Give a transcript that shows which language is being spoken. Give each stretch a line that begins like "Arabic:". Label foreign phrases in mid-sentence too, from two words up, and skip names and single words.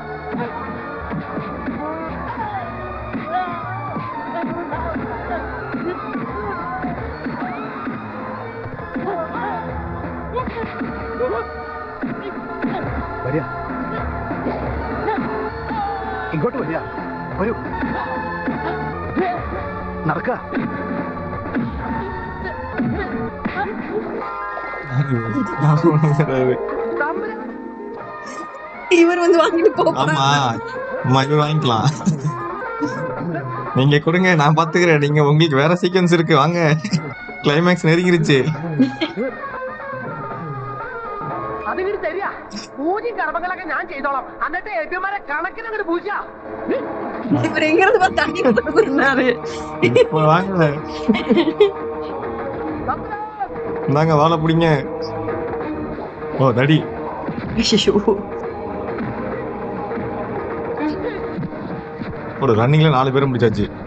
Malayalam: വരിക, ഇങ്ങോട്ട് വരിക. വരൂ, നടക്ക.
Tamil: இவர் வந்து வாங்கிட்டு ஆமா ஆமா இவர் வாங்கிக்கலாம். நீங்க கொடுங்க, நான் பாத்துக்கிறேன். நீங்க உங்களுக்கு வேற சீக்வன்ஸ் இருக்கு, வாங்க. கிளைமேக்ஸ் நெருங்கிருச்சு.
Malayalam: അതിന് തരിക. പൂജയും കർമ്മങ്ങളൊക്കെ ഞാൻ ചെയ്തോളാം. എന്നിട്ട് എതിമാരെ കണക്കിന് അങ്ങോട്ട് പൂജ.
Tamil: இவர் எங்க இருந்து பார்த்து தண்ணி கொடுத்துருந்தாரு. வாங்க, இந்தாங்க வாழை பிடிங்க. ஓ தடி. ஐயோ, ஒரு ரன்னிங்ல 4 பேரும் முடிச்சாச்சு.